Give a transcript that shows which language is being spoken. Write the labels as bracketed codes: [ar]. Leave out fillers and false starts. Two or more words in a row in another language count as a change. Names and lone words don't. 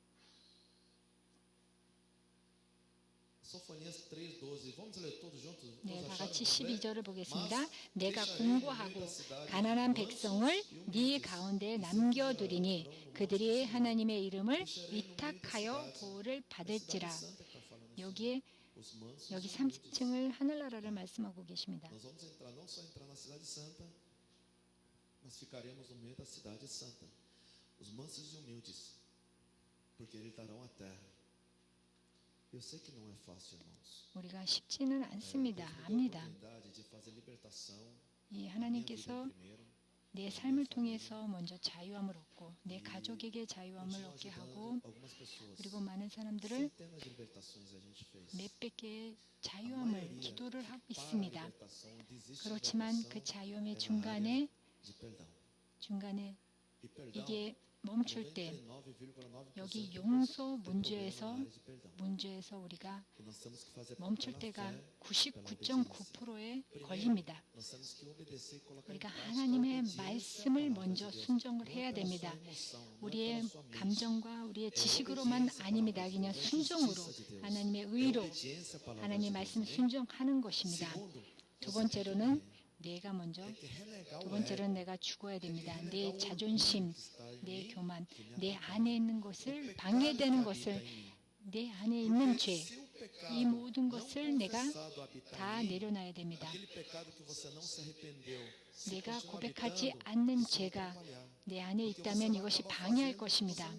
[ko] 네, 다 같이 12절을 보겠습니다. 내가 공고하고 가난한 백성을 네 가운데 남겨두리니 그들이 하나님의 이름을 위탁하여 보호를 받을지라. 여기 30층을 하늘나라를 말씀하고 계십니다. [pt] Mas ficaremos no meio da cidade santa, os mansos e humildes, porque eles darão a terra. Eu sei que não é fácil, irmãos. [ko] 우리가 쉽지는 않습니다. 압니다. [pt] De fazer libertação, [ko] 이 하나님께서 내 삶을 통해서 먼저 자유함을 얻고 내 가족에게 자유함을 얻게 하고 그리고 많은 사람들을 [pt] centenas de libertações a gente fez. [ko] 몇백 개의 자유함을 기도를 하고 있습니다. 그렇지만 그 자유함의 중간에 [pt] De perdão. E perdão, [ko] 이게 멈출 때 [pt] 99,9% [ko] 여기 [pt] tem [ko] 용서 [pt] problema na [ko] 문제에서 [pt] área de perdão. [ko] 우리가 [pt] E nós temos que fazer [ko] 멈출 [pt] pela [ko] 때가 [pt] fé, pela obediência. [ko] 99.9%에 걸립니다. [pt] Nós temos que obedecer e colocar em [ko] 우리가 [pt] prática a [ko] 하나님의 [pt] obediência [ko] 말씀을 [pt] à palavra [ko] 먼저 [pt] de Deus. [ko] 순종을 [pt] Não [ko] 해야 [pt] pela [ko] 됩니다. [pt] sua emoção, não [ko] 우리의 [pt] pela sua mente. [ko] 감정과 우리의 지식으로만 아닙니다. 그냥 순종으로 하나님의 의로 [pt] Obediência à palavra [ko] 하나님 [pt] de [ko] 말씀 [pt] Deus. [ko] 순종하는 것입니다. [pt] Segundo, [ko] 두 번째로는 내가 먼저 [pt] tem que renegar [ko] 두 [pt] o ego. [ko] 번째로는 내가 죽어야 됩니다. 내 자존심, 내 교만, 내 안에 있는 것을 방해되는 것을, 내 안에 있는 죄, 이 모든 것을 내가 다 내려놔야 됩니다. 내가 고백하지 않는 죄가 내 안에 있다면 이것이 방해할 것입니다.